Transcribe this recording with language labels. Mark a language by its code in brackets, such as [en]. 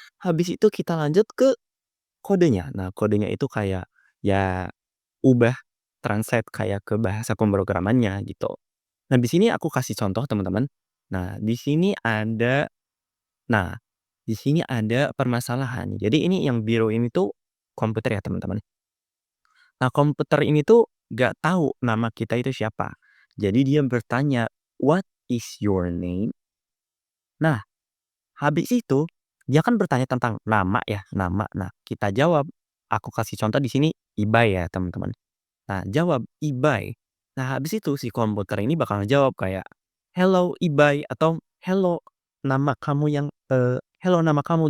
[id] Habis itu kita lanjut ke kodenya. Nah, kodenya itu kayak ya ubah translate kayak ke bahasa pemrogramannya gitu. Nah, di sini aku kasih contoh teman-teman. Nah, di sini ada nah, di sini ada permasalahan. Jadi ini yang biru ini tuh komputer ya teman-teman. Nah, komputer ini tuh gak tahu nama kita itu siapa. Jadi dia bertanya, [en] "What is your name?" [id] Nah, habis itu dia kan bertanya tentang nama ya, nama. Nah, kita jawab. Aku kasih contoh di sini Ibai ya, teman-teman. Nah, jawab Ibai. Nah, habis itu si komputer ini bakal jawab kayak, [en] "Hello Ibai," [id] atau "Hello nama kamu."